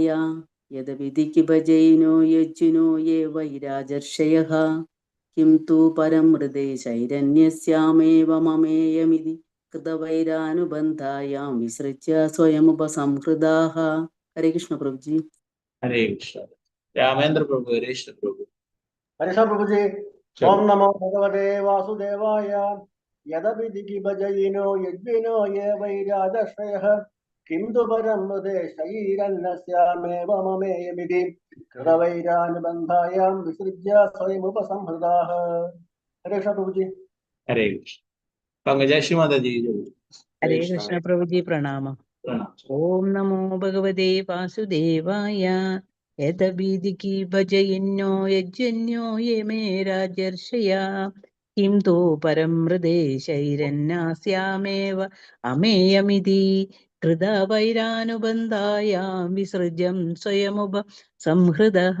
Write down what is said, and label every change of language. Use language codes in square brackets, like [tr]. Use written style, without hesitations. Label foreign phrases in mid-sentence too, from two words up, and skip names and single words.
[sa] യദവിധിക്ക് ഭജയിനോ യജ്ജിനോ യേ വൈരാജർഷയഃ കിം തു പരം ഹൃദേ ശൈരന്യസ്യാമേവ മമേയമിതി കൃതവൈരാനുബന്ധായാം വിസൃജ്യ സ്വയമുപസംഹൃതാഃ. ഹരേ കൃഷ്ണ പ്രഭുജി. ഹരേ കൃഷ്ണ. രാമേന്ദ്ര പ്രഭു. ഹരേ കൃഷ്ണ പ്രഭു. हरीश प्रभु जी। ओम नमो भगवते वासुदेवाय। यदपि भजयिनो यज्ञिनो ये वैराजश्रयः किं तु परं हृदे शरीरन्नस्यामेव ममेयमिति कृतवैरानुबन्धायां विसृज्य स्वयमुपसंहृताः। हरे कृष्ण प्रभु जी। ഹരേ കൃഷ്ണ. [ml] പങ്കജാക്ഷി മാതാജി ചോദിക്കുന്നു. [sa] ഹരേ കൃഷ്ണ പ്രഭുജി. പ്രണാമം. ഓം നമോ ഭഗവതേ വാസുദേവായ. യദബീദികി ഭജയന്നോ യജ്ഞന്യോ യേ മേ രാജർഷയ കിം തോ പരം ഹൃദേ ശൈരന്നാസ്യാമേവ അമേയമിതി കൃതവൈരാനുബന്ധായാം വിസൃജ്യം സ്വയമുപ സംഹൃതഃ.